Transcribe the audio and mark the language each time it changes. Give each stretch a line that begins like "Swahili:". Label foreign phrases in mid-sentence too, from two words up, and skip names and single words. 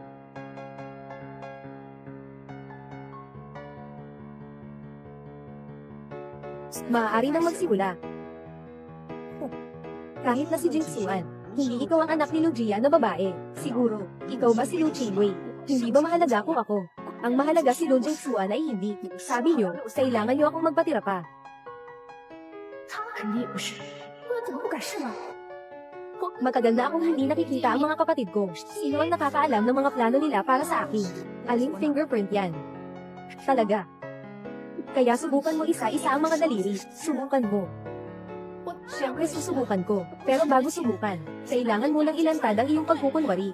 Filipino: Maaari nang magsimula. Kahit na si Jingxuan, hindi ikaw ang anak ni Lu Jia na babae. Siguro, ikaw ba si Lu Qingwei? Hindi ba mahalaga kung ako? Ang mahalaga si Lu Jingxuan ay hindi. Sabi niyo, kailangan niyo akong magpatira pa.
Chinese: 他肯定也不是，不然怎么不敢试呢？
Filipino: Matagal na akong hindi nakikita ang mga kapatid ko. Sino ang nakakaalam ng mga plano nila para sa akin? Aling fingerprint yan? Talaga. Kaya subukan mo isa-isa ang mga daliri. Subukan mo. Siyempre susubukan ko, pero bago subukan, kailangan mo lang ilantad ang iyong pagkukunwari.